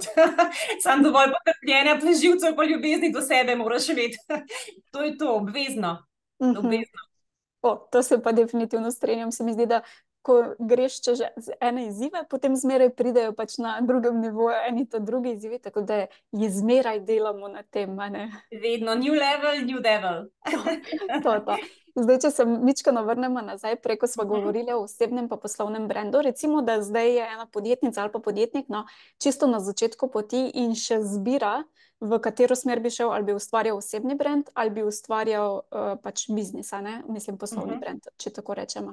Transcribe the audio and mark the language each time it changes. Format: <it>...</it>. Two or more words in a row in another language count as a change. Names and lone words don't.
<sl>Sam dovolj potrpljenja, živcev pa ljubezni do sebe moraš imeti. To je to, obvezno. To se pa definitivno strenjam. Se mi zdi, da ko greš čez ene izzive, potem zmeraj pridejo pač na drugem nivoju eni ta drugi izzivi, tako da zmeraj delamo na tem, Vedno,</sl> <en>new level, new devil.</en> <sl>To. Zdaj, če se mičkeno vrnemo nazaj, preko smo govorili o osebnem pa poslovnem brendu, recimo, da zdaj je ena podjetnica ali pa podjetnik, čisto na začetku poti in še zbira, v katero smer bi šel, ali bi ustvarjal osebni brend, ali bi ustvarjal pač biznis, mislim poslovni brend, če tako rečemo.</sl>